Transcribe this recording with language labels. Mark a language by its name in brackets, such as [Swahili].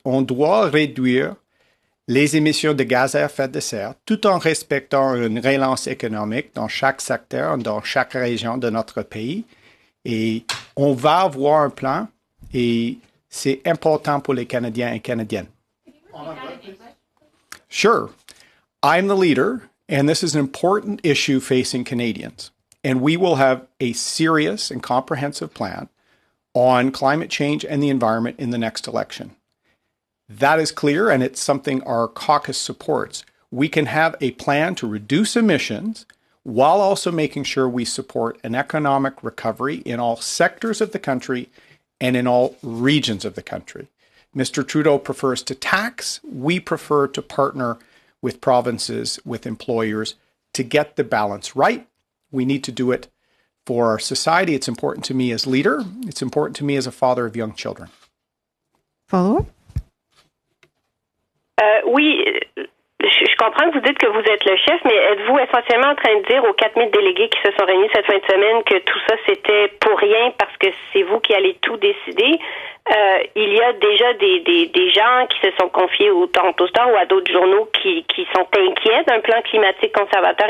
[French] On doit réduire les émissions de gaz à effet de serre tout en respectant une relance économique dans chaque secteur, dans chaque région de notre pays. Et on va avoir un plan et c'est important pour les Canadiens et Canadiennes. [English] Sure. I'm the leader, and this is an important issue facing Canadians. And we will have a serious and comprehensive plan on climate change and the environment in the next election. That is clear, and it's something our caucus supports. We can have a plan to reduce emissions while also making sure we support an economic recovery in all sectors of the country and in all regions of the country. Mr. Trudeau prefers to tax. We prefer to partner with provinces, with employers to get the balance right. We need to do it for our society. It's important to me as leader. It's important to me as a father of young children. Follow-up? [French] Oui, je comprends que vous dites que vous êtes le chef, mais êtes-vous essentiellement en train de dire aux 4000 délégués qui se sont réunis cette fin de semaine que tout ça c'était pour rien parce que c'est vous qui allez tout décider? Il y a déjà des gens qui se sont confiés au Toronto Star ou à d'autres journaux qui sont inquiets d'un plan climatique conservateur.